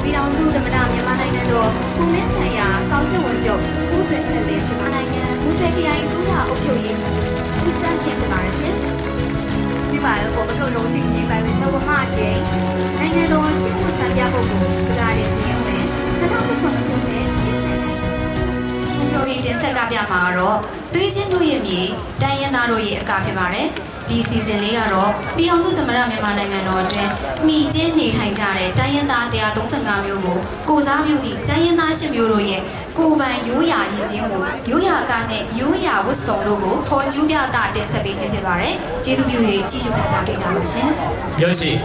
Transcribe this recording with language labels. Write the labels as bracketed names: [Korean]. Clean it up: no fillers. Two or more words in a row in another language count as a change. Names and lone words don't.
[Burmese] င်စုသမ္မတမြန်မာနိုင်ငံတော်ကိုမင်းဆိုင်ရာကောင်စစ်ဝန်ချုပ်ဦးသွင်ထက်လင်းမြန်မာနိုင်ငံမူဆယ်ခရိုင်အစိုးရအုပ်ချုပ်ရေးမှူးဦးစန်းပြင်ဖြစ်ပါရရှင် [Chinese] 今晚我们更荣幸迎来了 [Burmese] ဘဝမကျင်းနိုင်ငံတော်ချစ်မှုစံပြပုဂ္ဂိုလ်စကားရည်စည်းဝင်2019ခုနှစ်ပြည်တင်ဆက်ကပြမှာတော့သွေးချင်းတို့ရဲ့မြေတိုင်းရင်းသားတို့ရဲ့အကာဖြစ်ပါတယ်ဒီစီဇန်လေးကတော့ပြည်အောင်စုသမ္မတမြန်မာနိုင်ငံတော်အတွင်းမိတင်းနေထိုင်ကြတဲ့တိုင်းရင်းသား135မျိုးကိုကိုစားပြုသည့်တိုင်းရင်းသား10မျိုးတို့ရဲ့ကိုယ်ပိုင်ရိုးရာရည်ချင်းမှုရိုးရာအကာနဲ့ရိုးရာဝတ်စုံတို့ကိုဖော်ကျူးပြတာတင်ဆက်ပေးခြင်းဖြစ်ပါတယ်ကျေးဇူးပြု၍ကြည့်ရှုခံစားပေးကြပါရှင် [Chinese] 有请。